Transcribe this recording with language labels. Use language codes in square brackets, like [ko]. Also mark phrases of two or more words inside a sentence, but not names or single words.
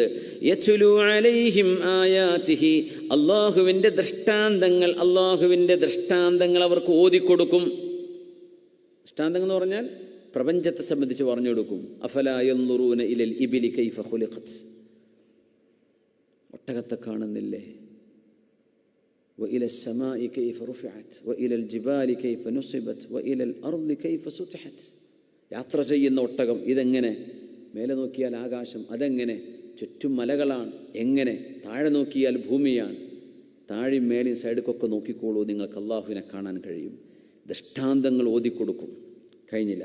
[ar] يتلو عليهم آياته, [ml] അല്ലാഹുവിൻ്റെ ദൃഷ്ടാന്തങ്ങൾ അവർക്ക് ഓതിക്കൊടുക്കും. ദൃഷ്ടാന്തങ്ങൾ എന്ന് പറഞ്ഞാൽ പ്രപഞ്ചത്തെ സംബന്ധിച്ച് പറഞ്ഞു കൊടുക്കും. [ar] أفلا ينظرون إلى الإبل كيف خلقت, [ml] ഒട്ടകത്തെ കാണുന്നില്ലേ? [ar] وإلى السماء كيف رفعت وإلى الجبال كيف نصبت وإلى الأرض كيف سطحت. [ml] യാത്ര ചെയ്യുന്ന ഒട്ടകം ഇതെങ്ങനെ? മേലെ നോക്കിയാൽ ആകാശം, അതെങ്ങനെ? ചുറ്റും മലകളാണ്. എങ്ങനെ? താഴെ നോക്കിയാൽ ഭൂമിയാണ്. താഴെയും മേലെയും സൈഡിക്കൊക്കെ നോക്കിക്കോളൂ, നിങ്ങൾക്ക് അള്ളാഹുവിനെ കാണാൻ കഴിയും. ദൃഷ്ടാന്തങ്ങൾ ഓതിക്കൊടുക്കും. കഴിഞ്ഞില്ല.